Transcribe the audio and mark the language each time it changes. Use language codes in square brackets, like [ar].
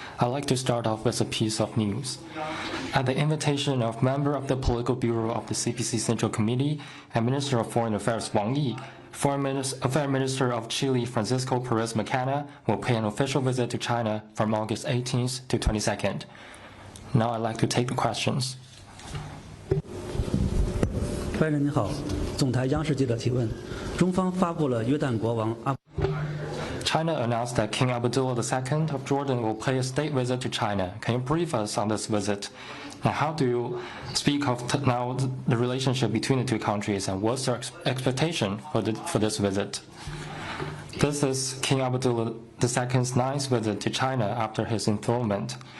[en] I'd like to start off with a piece of news. At the invitation of member of the Political Bureau of the CPC Central Committee and Minister of Foreign Affairs Wang Yi, Foreign Minister of Chile Francisco Perez Macana will pay an official visit to China from August 18th to 22nd. Now I'd like to take the questions. [zh] 发言人你好，总台央视记者提问：中方发布了约旦国王阿。 [en] China announced that King Abdullah II of Jordan will pay a state visit to China. Can you brief us on this visit? And how do you speak of now the relationship between the two countries, and what's your expectation for this visit? This is King Abdullah II's ninth visit to China after his enthronement.